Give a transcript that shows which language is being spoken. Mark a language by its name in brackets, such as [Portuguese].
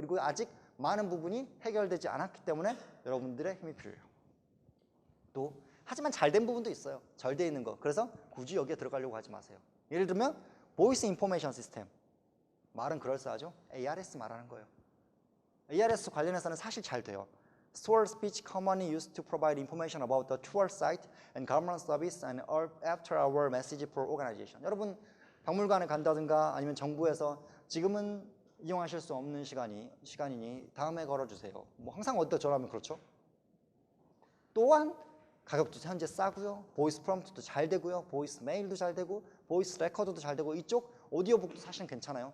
[Korean] 그리고 아직 많은 부분이 해결되지 않았기 때문에 여러분들의 힘이 필요해요. 또 하지만 잘 된 부분도 있어요. 잘 돼 있는 거. 그래서 굳이 여기에 들어가려고 하지 마세요. 예를 들면 보이스 인포메이션 시스템. 말은 그럴싸하죠. ARS 말하는 거예요. ARS 관련해서는 사실 잘 돼요. [English] Store speech commonly used to provide information about the tour site and government service and after-hour message for organization. [Korean] 여러분 박물관에 간다든가 아니면 정부에서 지금은 이용하실 수 없는 시간이니 다음에 걸어주세요. 뭐 항상 어디다 전화하면 그렇죠. 또한 가격도 현재 싸고요. 보이스 프롬프트도 잘 되고요. 보이스 메일도 잘 되고 보이스 레코더도 잘 되고 이쪽 오디오북도 사실은 괜찮아요.